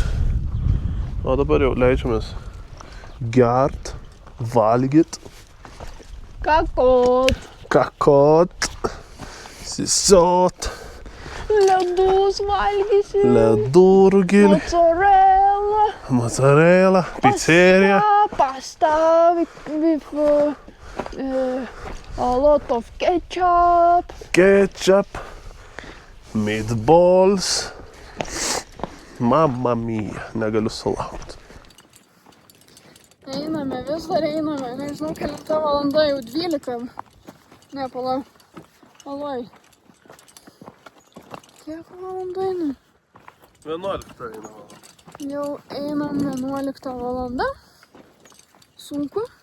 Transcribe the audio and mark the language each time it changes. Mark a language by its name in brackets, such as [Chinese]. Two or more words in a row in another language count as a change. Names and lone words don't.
[Lithuanian] O dabar jau leidžiamės gert, valgyt, kakot, sisot, Ledus valgysi. ledų rugilį, mozzarella, pizzeria, [English] Pasta with a lot of ketchup. ketchup, meatballs. [Italian] Mamma mia, [Lithuanian] negaliu sulaukti. Einame, vis dar einame. Nežinau, kelinta valanda, jau 12. Ne, palauk. Aloj. Kiek valandų einam? 11 einama. Jau einam 11 valanda. Sunku.